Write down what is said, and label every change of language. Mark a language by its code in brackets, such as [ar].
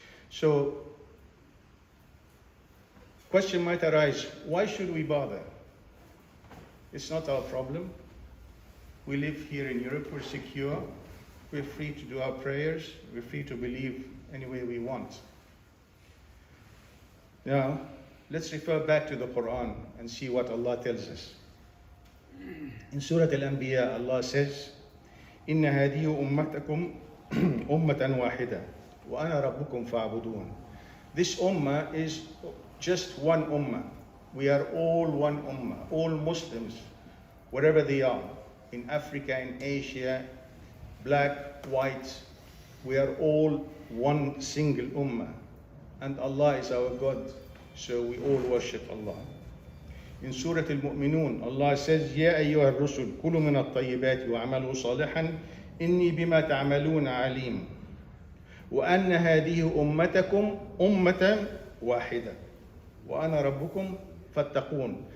[en] So, question might arise, why should we bother? It's not our problem. We live here in Europe, we're secure, we're free to do our prayers, we're free to believe any way we want. Now, let's refer back to the Quran and see what Allah tells us. In Surah Al-Anbiya, Allah says, [ar] إِنَّ هَذِهِ أُمَّتَكُمْ أُمَّةً وَاحِدَةً وَأَنَا رَبُّكُمْ فَاعْبُدُونَ. [en] This ummah is just one ummah. We are all one ummah, all Muslims, wherever they are, in Africa, in Asia, black, white, we are all one single ummah. And Allah is our God, so we all worship Allah. In Surah Al-Mu'minun, Allah says, [ar] يَا أَيُّهَا الرُّسُلُ كُلُوا مِنَ الطَّيِّبَاتِ وَاعْمَلُوا صَالِحًا إِنِّي بِمَا تَعْمَلُونَ عَلِيمٌ وَأَنَّ هَذِهِ أُمَّتَكُمْ أُمَّةً وَاحِدَةً وَأَنَا رَبُّكُمْ فَاتَّقُونَ.